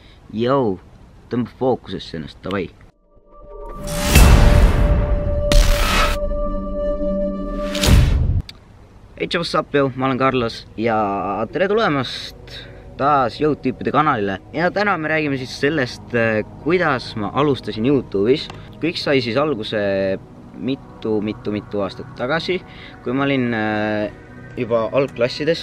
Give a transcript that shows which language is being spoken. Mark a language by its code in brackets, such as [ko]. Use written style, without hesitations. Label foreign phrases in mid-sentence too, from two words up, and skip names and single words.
[et] Jõu, tõmba fookusesse ennast, davai. [en] Hey, what's up, [et] jõu, ma olen Carlos ja tere tulemast taas Jõud-tüüpide kanalile. Ja täna me räägime siis sellest, kuidas ma alustasin YouTube'is. Kõik sai siis alguse mitu aastat tagasi, kui ma olin juba algklassides.